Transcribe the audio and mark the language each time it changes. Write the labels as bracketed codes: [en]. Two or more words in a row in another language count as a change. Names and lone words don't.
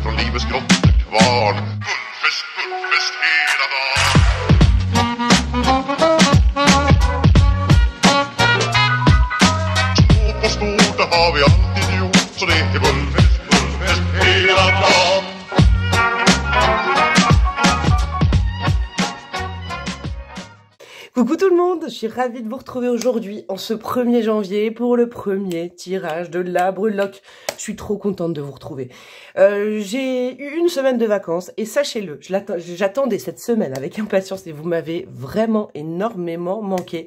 [sv] livets grottekvarn. Guldfest, guldfest hela dagen. Små på stort, det har vi alltid gjort. Så det är guldfest, guldfest hela dagen. [fr] Coucou tout le monde, je suis ravie de vous retrouver aujourd'hui en ce 1er janvier pour le premier tirage de la breloque. Je suis trop contente de vous retrouver. J'ai eu une semaine de vacances et sachez-le, j'attendais cette semaine avec impatience et vous m'avez vraiment énormément manqué.